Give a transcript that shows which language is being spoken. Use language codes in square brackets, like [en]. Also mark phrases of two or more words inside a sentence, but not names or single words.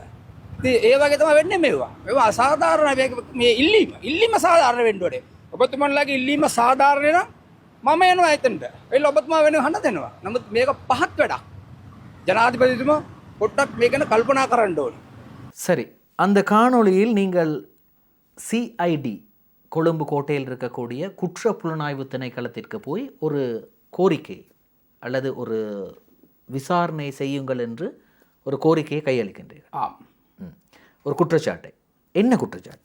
[si] ඉතින් ඒ වගේ තමයි වෙන්නේ මේවා. මේවා අසාධාරණයි. මේ ඉල්ලීම සාධාරණ වෙන්න ඕනේ. ඔබතුමන්ලාගේ ඉල්ලීම සාධාරණ නම් මම එනවා එතනට. එයිලා ඔබතුමා වෙන හඳ දෙනවා. නමුත් මේක පහත් වැඩක්. ජනාධිපතිතුමා පොඩ්ඩක් මේක ගැන කල්පනා කරන්න ඕනේ. [ta] சரி, அந்த காணொளியில் நீங்கள் சிஐடி கொழும்பு கோட்டையில் இருக்கக்கூடிய குற்ற புலனாய்வு திணைக்களத்திற்கு போய் ஒரு கோரிக்கை அல்லது ஒரு விசாரணை செய்யுங்கள் என்று ஒரு கோரிக்கையை கையளிக்கின்றீர்கள். ஆம். ஒரு குற்றச்சாட்டை. என்ன குற்றச்சாட்டு?